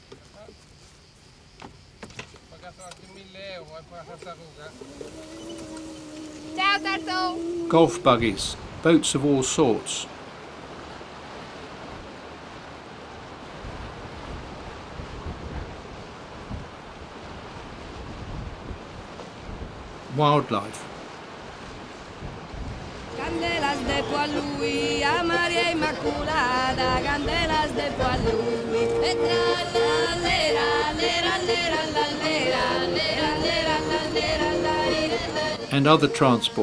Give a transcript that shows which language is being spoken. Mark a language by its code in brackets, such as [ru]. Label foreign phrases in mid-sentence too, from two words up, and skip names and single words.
[it] Ciao, Tarto. [en] Golf buggies, boats of all sorts. Wildlife. [sc] Candelas de po' a lui, a Maria Immaculata, candelas de po' a lui. [en] And other transport.